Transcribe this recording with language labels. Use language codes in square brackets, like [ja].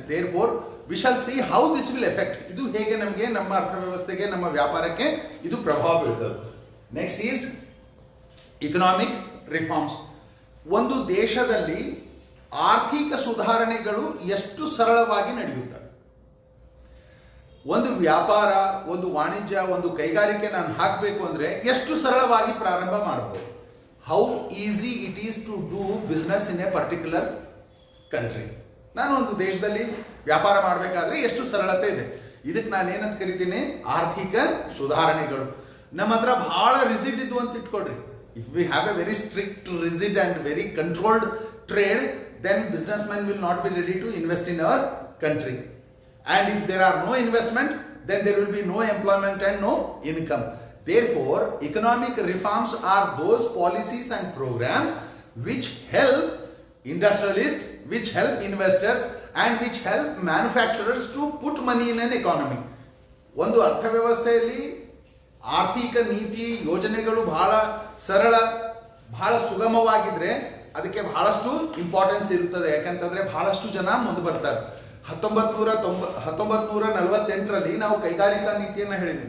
[en] Therefore we shall see how this will affect. [kn] ಇದು ಹೇಗೆ ನಮಗೆ ನಮ್ಮ ಅರ್ಥವ್ಯವಸ್ಥೆಗೆ, ನಮ್ಮ ವ್ಯಾಪಾರಕ್ಕೆ ಇದು ಪ್ರಭಾವ ಬೀಳ್ತದೆ. [en] Next is economic reforms. [kn] ಒಂದು ದೇಶದಲ್ಲಿ ಆರ್ಥಿಕ ಸುಧಾರಣೆಗಳು ಎಷ್ಟು ಸರಳವಾಗಿ ನಡೆಯುತ್ತವೆ. ಒಂದು ವ್ಯಾಪಾರ, ಒಂದು ವಾಣಿಜ್ಯ, ಒಂದು ಕೈಗಾರಿಕೆ ನಾನು ಹಾಕಬೇಕು ಅಂದ್ರೆ ಎಷ್ಟು ಸರಳವಾಗಿ ಪ್ರಾರಂಭ ಮಾಡಬಹುದು. [en] How easy it is to do business in a particular country. [kn] ನಾನು ಒಂದು ದೇಶದಲ್ಲಿ ವ್ಯಾಪಾರ ಮಾಡಬೇಕಾದ್ರೆ ಎಷ್ಟು ಸರಳತೆ ಇದೆ. ಇದಕ್ಕೆ ನಾನು ಏನಂತ ಕರಿತೀನಿ, ಆರ್ಥಿಕ ಸುಧಾರಣೆಗಳು. ನಮ್ಮ ಹತ್ರ ಬಹಳ ರಿಜಿಡ್ ಇದ್ವು ಅಂತ ಇಟ್ಕೊಳ್ರಿ. [en] If we have a very strict, rigid and very controlled trade, then businessman will not be ready to invest in our country. And if there are no investment, then there will be no employment and no income. Therefore, economic reforms are those policies and programs which help industrialists, which help investors, and which help manufacturers to put money in an economy. [kn] ಒಂದು ಅರ್ಥವ್ಯವಸ್ಥೆಯಲ್ಲಿ ಆರ್ಥಿಕ ನೀತಿ ಯೋಜನೆಗಳು ಬಹಳ ಸರಳ, ಬಹಳ ಸುಗಮವಾಗಿದ್ರೆ ಅದಕ್ಕೆ ಬಹಳಷ್ಟು importance ಇರುತ್ತದೆ. ಯಾಕಂತಂದ್ರೆ ಬಹಳಷ್ಟು ಜನ ಮುಂದೆ ಬರ್ತಾರೆ. 1948ರಲ್ಲಿ ನಾವು ಕೈಗಾರಿಕಾ ನೀತಿಯನ್ನು ಹೇಳಿದ್ವಿ.